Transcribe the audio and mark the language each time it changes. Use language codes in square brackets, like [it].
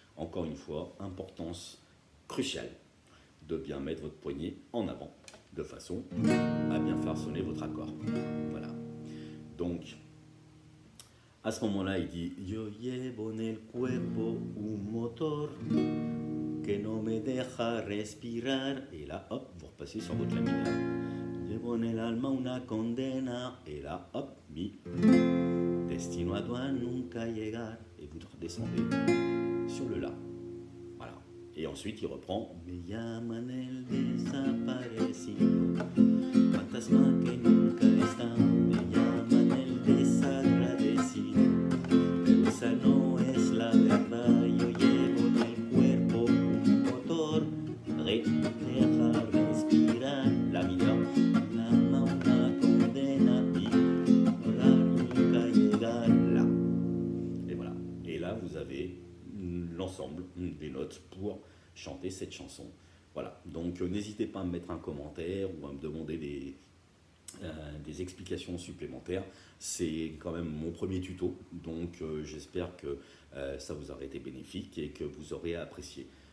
[fr] Encore une fois, importance cruciale de bien mettre votre poignet en avant de façon à bien faire sonner votre accord. Voilà. Donc, à ce moment-là, il dit [es] Yo llevo en el cuerpo un motor que no me deja respirar. [fr] Et là, hop, vous repassez sur votre La mineur. [es] Llevo en el alma una condena. [fr] Et là, hop, Mi. [es] Destino a nunca llegar. [fr] Et vous redescendez sur le La. Voilà. Et ensuite, il reprend [es] Me llaman el desaparecido, fantasma que nunca está, me llaman el desagradecido, pero esa no es la verdad. Yo llevo en el cuerpo un motor, deja respirar la vida, la alma una condena y volar nunca llegar là. [fr] Et voilà. Et là, vous avez l'ensemble des notes pour chanter cette chanson. Voilà. Donc, n'hésitez pas à me mettre un commentaire ou à me demander des explications supplémentaires. C'est quand même mon premier tuto, donc j'espère que ça vous aura été bénéfique et que vous aurez apprécié.